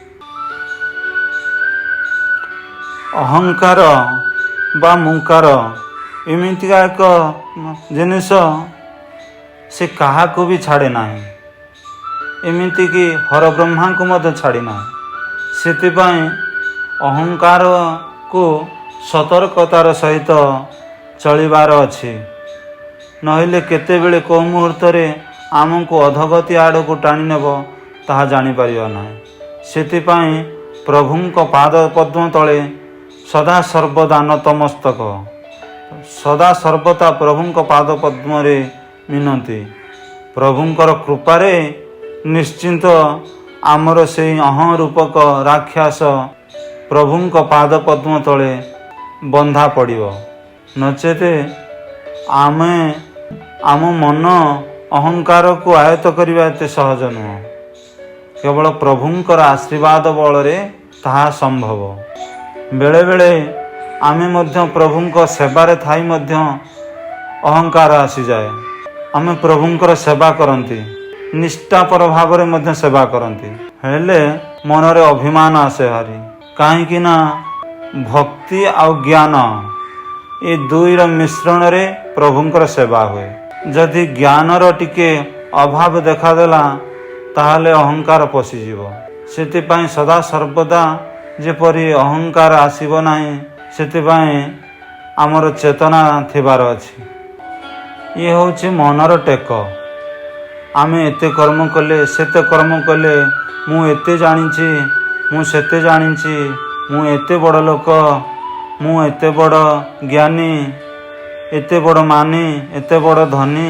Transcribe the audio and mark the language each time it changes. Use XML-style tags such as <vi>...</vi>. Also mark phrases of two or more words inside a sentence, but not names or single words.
<or>ଅହଙ୍କାର ବା ମୁଁକାର ଏମିତିକା ଏକ ଜିନିଷ ସେ କାହା କୁ ଭି ଛାଡ଼େ ନାହିଁ, ଏମିତି କି ହର ବ୍ରହ୍ମା କୁ ମଧ୍ୟ ଛାଡ଼ି ନାହିଁ। ସେଥିପାଇଁ ଅହଙ୍କାର କୁ ସତର୍କତାର ସହିତ ଚଳିବାର ଅଛି, ନହେଲେ କେତେବେଳେ କେଉଁ ମୁହୂର୍ତ୍ତ ରେ ଆମକୁ ଅଧୋଗତି ଆଡ଼ କୁ ଟାଣି ନେବ ତାହା ଜାଣି ପାରିବା ନାହିଁ। ସେଥିପାଇଁ ପ୍ରଭୁଙ୍କ ପାଦ ପଦ୍ମ ତଳେ ସଦା ସର୍ବଦା ନତମସ୍ତକ, ସଦା ସର୍ବଦା ପ୍ରଭୁଙ୍କ ପାଦ ପଦ୍ମ ରେ ମିନତି। ପ୍ରଭୁଙ୍କର କୃପାରେ ନିଶ୍ଚିନ୍ତ ଆମର ସେ ଅହଂ ରୂପକ ରାକ୍ଷସ ପ୍ରଭୁଙ୍କ ପାଦ ପଦ୍ମ ତଳେ ବନ୍ଧା ପଡ଼ିବ। ନଚେତ୍ ଆମେ ଆମ ମନ ଅହଙ୍କାର କୁ ଆୟତ୍ତ କରିବା ଏତେ ସହଜ ନୁହେଁ। କେବଳ ପ୍ରଭୁଙ୍କର ଆଶୀର୍ବାଦ ବଳ ରେ ତାହା ସମ୍ଭବ। ବେଳେ ବେଳେ ଆମେ ମଧ୍ୟ ପ୍ରଭୁଙ୍କ ସେବାରେ ଥାଇ ମଧ୍ୟ ଅହଙ୍କାର ଆସି ଯାଏ। ଆମେ ପ୍ରଭୁଙ୍କର ସେବା କରନ୍ତି, ନିଷ୍ଠାପର ଭାବ ରେ ମଧ୍ୟ ସେବା କରନ୍ତି, ହେଲେ ମନରେ ଅଭିମାନ ଆସେ ହାରି। କାହିଁକି ନା ଭକ୍ତି ଆଉ ଜ୍ଞାନ ଏ ଦୁଇର ମିଶ୍ରଣ ରେ ପ୍ରଭୁଙ୍କର ସେବା ହୁଏ। ଯଦି ଜ୍ଞାନର ଟିକେ ଅଭାବ ଦେଖାଦେଲା ତାହେଲେ ଅହଙ୍କାର ପଶିଯିବ। ସେଥିପାଇଁ ସଦା ସର୍ବଦା ଯେପରି ଅହଙ୍କାର ଆସିବ ନାହିଁ, ସେଥିପାଇଁ ଆମର ଚେତନା ଥିବାର ଅଛି। ଏ ହେଉଛି ମନର ଟେକ। ଆମେ ଏତେ କର୍ମ କଲେ ସେତେ କର୍ମ କଲେ, ମୁଁ ଏତେ ଜାଣିଛି ମୁଁ ସେତେ ଜାଣିଛି, ମୁଁ ଏତେ ବଡ଼ ଲୋକ, ମୁଁ ଏତେ ବଡ଼ ଜ୍ଞାନୀ, ଏତେ ବଡ଼ ମାନୀ, ଏତେ ବଡ଼ ଧନୀ।</or>